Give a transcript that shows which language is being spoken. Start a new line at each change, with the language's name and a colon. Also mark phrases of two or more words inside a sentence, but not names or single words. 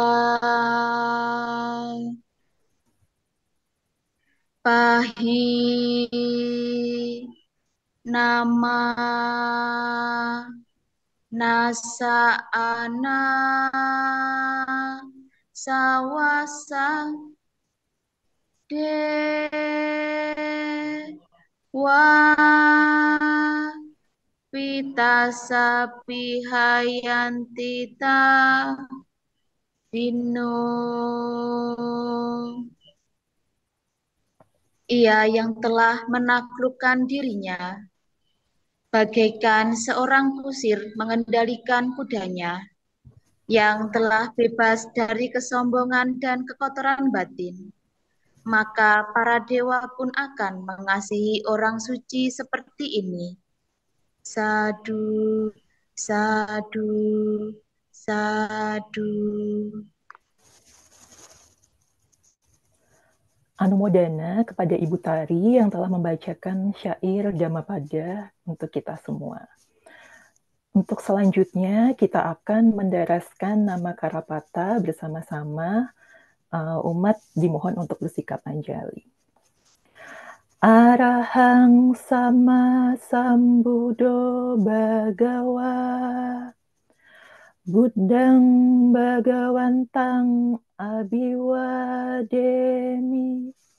Pali: pahi nama nasa ana sawasa dewa pitasa pihayantita dino.
Indonesian: Ia yang telah menaklukkan dirinya bagaikan seorang kusir mengendalikan kudanya, yang telah bebas dari kesombongan dan kekotoran batin. Maka para dewa pun akan mengasihi orang suci seperti ini.
Pali: Sadu, sadu, sadu.
Indonesian: Anumodana kepada Ibu Tari yang telah membacakan syair Dhammapada untuk kita semua. Untuk selanjutnya, kita akan mendaraskan nama Karapata bersama-sama. Umat dimohon untuk bersikap anjali.
Pali: Arahang sama sambuddho bhagawa Buddhang bhagawantang abhiwademi